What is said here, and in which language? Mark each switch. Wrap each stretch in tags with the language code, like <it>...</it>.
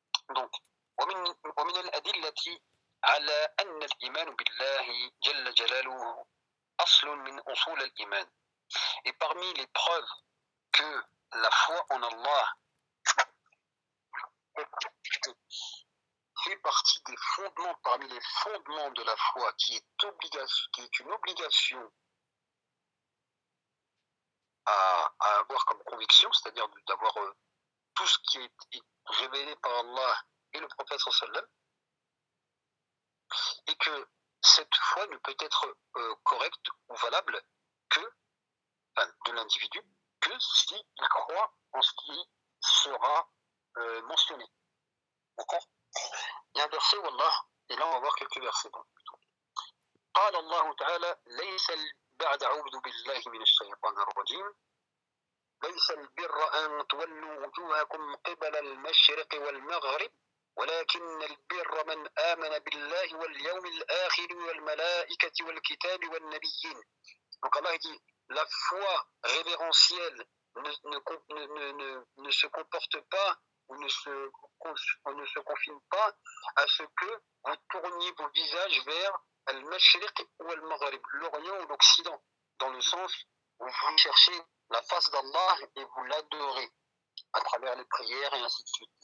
<ar>Donc, ومن الأدلة على أن الإيمان بالله جل جلاله أصل من أصول الإيمان.</ar> <fr>Et parmi les preuves que la foi en Allah fait partie des fondements, parmi les fondements de la foi, qui est une obligation à avoir comme conviction, c'est-à-dire d'avoir tout ce qui est révélé par Allah et le prophète sallallahu alayhi wa sallam, et que cette foi ne peut être correcte ou valable que de l'individu que s'il croit en ce qui sera mentionné. D'accord. Il y a un verset où Allah, et là on va voir quelques versets.</fr> <ar>قال الله تعالى ليس بعد أعوذ بالله من الشيطان الرجيم ليس البر أن تولوا وجوهكم قبل المشرق والمغرب، ولكن البر من آمن بالله واليوم الآخر والملائكة والكتاب والنبيين.</ar> <fr>Donc Allah dit, la foi révérentielle ne se comporte pas ou ne se confine pas à ce que vous tourniez vos visages vers al-Mashriq ou al-Maghrib, l'Orient ou l'Occident, dans le sens où vous cherchez la face d'Allah et vous l'adorez à travers les prières et ainsi de suite.</fr>